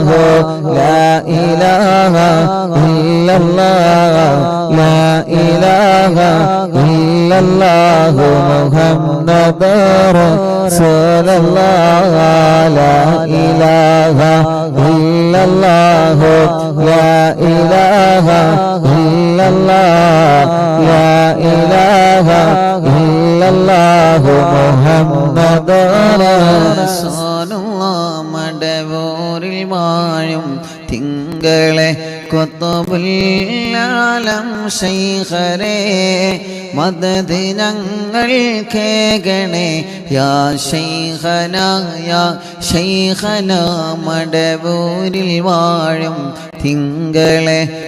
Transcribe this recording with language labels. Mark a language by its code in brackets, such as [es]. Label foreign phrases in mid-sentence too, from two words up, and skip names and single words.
[ar] لا إله إلا الله لا إله إلا الله محمد رسول الله لا إله إلا الله لا إله إلا الله لا إله إلا الله محمد رسول الله [ml] മടവൂരിൽ വാഴും തിങ്കളെ കുത്തുബുൽ-ആലം ശൈഖരേ മദദ് ഞങ്ങൾ കേകണേ [ar] يا شيخنا يا شيخنا [ml] മടവൂരിൽ വാഴും തിങ്കളെ